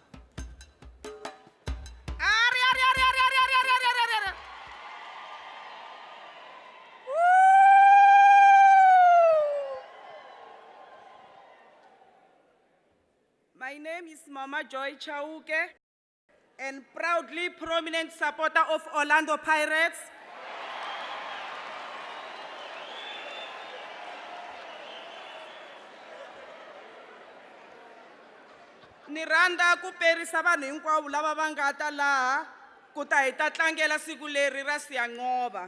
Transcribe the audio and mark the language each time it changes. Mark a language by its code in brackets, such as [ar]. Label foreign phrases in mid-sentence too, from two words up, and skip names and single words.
[en] My name is Mama Joy Chauke, and proudly prominent supporter of Orlando Pirates. [ts] Ni rhandza ku perisa vanhu hinkwavo lava va nga ta laha ku ta hi ta tlangela siku leri ra Siyanqoba.